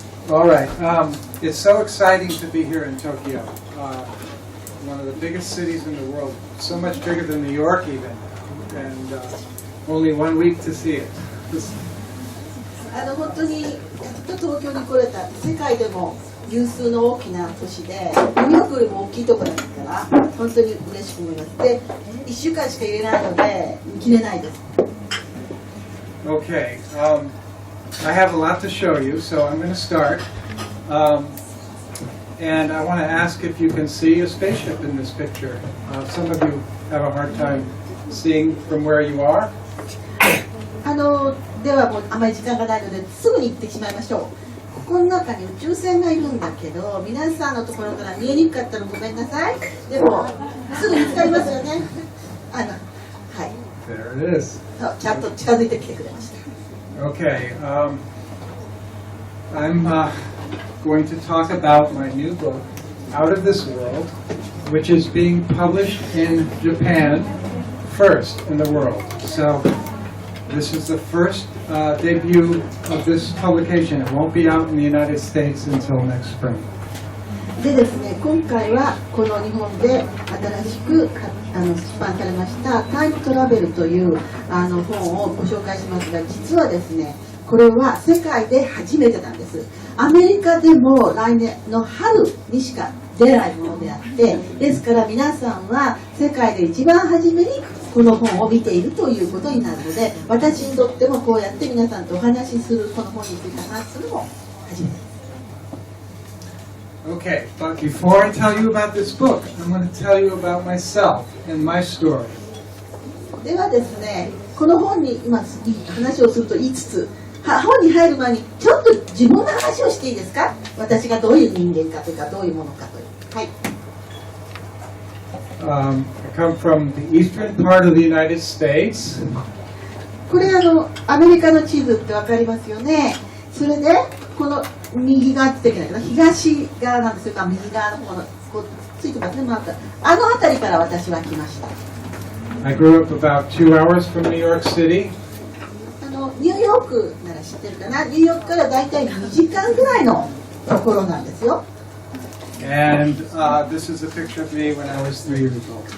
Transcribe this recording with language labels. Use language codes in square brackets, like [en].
[en] All right. It's so exciting to be here in Tokyo, one of the biggest cities in the world, so much bigger than New York even, and only 1 week to see it. [ja] 本当にやっと東京に来れた。世界でも有数の大きな都市で、ニューヨークよりも大きいところですから、本当に嬉しく思います。で、1週間しか入れないので、見切れないです。 [en] Okay, I have a lot to show you, so I'm going to start. And I want to ask if you can see a spaceship in this picture. Some of you have a hard time seeing from where you are. [ja] ではもうあまり時間がないのですぐに行ってしまいましょう。ここの中に宇宙船がいるんだけど、皆さんのところから見えにくかったらごめんなさい。でもすぐ見つかりますよね。はい。 [en] There it is. [ja] ちゃんと近づいてきてくれました。 [en] Okay, I'm going to talk about my new book, Out of This World, which is being published in Japan first in the world. So this is the first debut of this publication. It won't be out in the United States until next spring. [ja] でですね、今回はこの日本で新しく出版されましたタイムトラベルという本をご紹介しますが、実はですね、これは世界で初めてなんです。アメリカでも来年の春にしか出ないものであって、ですから皆さんは世界で一番初めにこの本を見ているということになるので、私にとってもこうやって皆さんとお話しする、この本について話するのも初めてです。 [en] Okay, but before I tell you about this book, I'm going to tell you about myself and my story. [ja] ではですね、この本に今話をすると言いつつ、本に入る前にちょっと自分の話をしていいですか？私がどういう人間かというか、どういうものかという。はい。 [en] I come from the eastern part of the United States. [ja] これアメリカの地図ってわかりますよね。それでこの右側って言ってないけど、東側なんですよ。右側の方のこうついてますね、マーク。辺りから私は来ました。 [en] I grew up about 2 hours from New York City. [ja] ニューヨークなら知ってるかな。ニューヨークからだいたい2時間ぐらいのところなんですよ。 [en] And this is a picture of me when I was 3 years old.